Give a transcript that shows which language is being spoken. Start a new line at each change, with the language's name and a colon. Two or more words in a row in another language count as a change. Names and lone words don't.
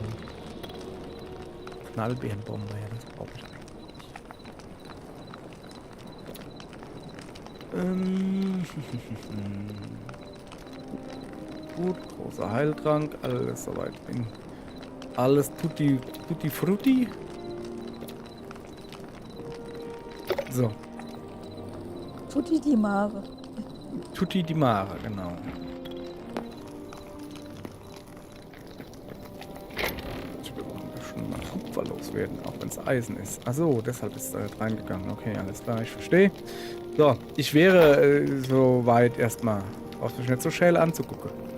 German: Knallbeerenbombe, ja, das brauche ich eigentlich. Gut, großer Heiltrank, alles soweit. Alles
Italian: tutti frutti.
German: So.
Italian: Tutti di Mare. Tutti di Mare,
German: genau. Ich will auch ein bisschen mal Kupfer loswerden, auch wenn es Eisen ist. Achso, deshalb ist er halt reingegangen. Okay, alles klar, ich verstehe. So, ich wäre soweit erstmal. Brauchst du mich nicht so schäl anzugucken.